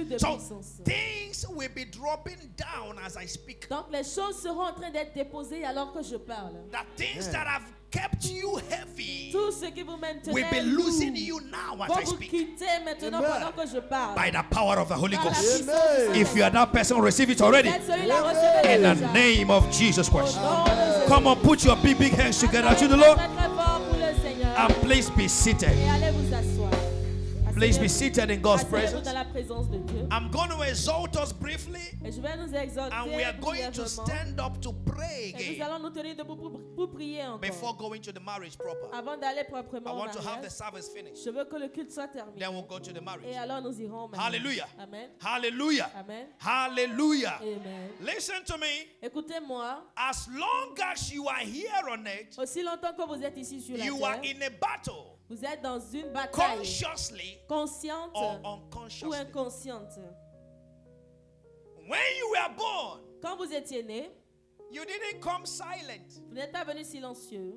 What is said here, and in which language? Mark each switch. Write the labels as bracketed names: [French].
[English] So things will be dropping down as I speak. [French] Donc les choses seront en train d'être déposées alors que je parle. [English] The things that have kept you heavy [French] Tout ce qui vous maintenait [English] will be losing you now as I [French] vous [English] speak. [French] quitter maintenant pendant que je parle. [English] By the power of the Holy [French] Par la [English] Ghost. [French] puissance du Saint-Esprit. [English] If you are that person, receive it already. [French] Celui-là, recevez-le [English] In the [French] déjà. [English] name of Jesus Christ. [French] Au nom de Jésus. [English] Come on, put your big hands together to the Lord. [French] Très, très fort pour le Seigneur. [English] And please be seated. [French] Et allez vous asseoir. [English] Please be seated in God's [French] Asseyez-vous [English] presence. [French] dans la présence de Dieu. [English] I'm going to exalt us briefly, [French] Et je vais nous exalter [English] and we are going to [French] brièvement. [English] stand up to pray [French] Et nous [English] again [French] allons nous tenir debout pour prier encore. [English] before going to the marriage proper. [French] Avant d'aller [English] I [French] proprement au [English] want to have the [French] mariage, [English] service finished. [French] je veux que le culte soit terminé. [English] Then we'll go to the [French] Et [English] marriage. [French] alors nous irons au mariage. Hallelujah. Amen. Hallelujah. Amen. Hallelujah. Amen. [English] Listen to me. [French] Écoutez-moi, [English] As long as you are here on it, [French] aussi longtemps que vous êtes ici sur la [English] you are [French] terre, [English] in a battle, [French] vous êtes dans une bataille [English] consciously [French] consciente [English] or [French] ou [English] unconsciously. [French] inconsciente. [English] When you were born, [French] Quand vous étiez né, [English] you didn't come silent. [French] vous n'êtes pas venu silencieux.